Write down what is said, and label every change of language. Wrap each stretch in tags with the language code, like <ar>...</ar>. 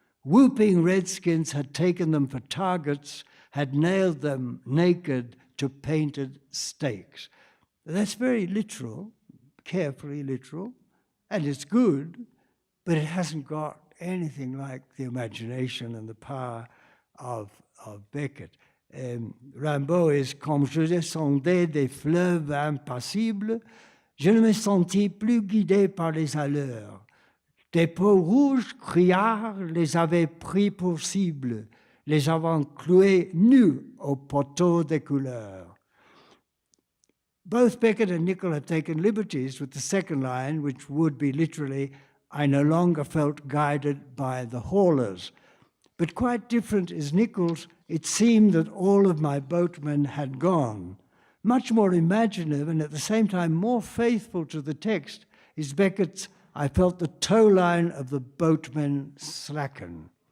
<en>Whooping redskins had taken them for targets, had nailed them naked to painted stakes. That's very literal, carefully literal, and it's good, but it hasn't got anything like the imagination and the power of Beckett.</en> <fr>Rimbaud is comme je descendais des fleuves impassibles, je ne me sentis plus guidé par les allures. Des peaux rouges criards les avaient pris pour cible, les avant cloués nus au poteau des couleurs.</fr> <en>Both Beckett and Nicholl have taken liberties with the second line, which would be literally, I no longer felt guided by the haulers. But quite different is Nicholl's, it seemed that all of my boatmen had gone. Much more imaginative and at the same time more faithful to the text is Beckett's, I felt the tow line of the boatmen slacken.</en>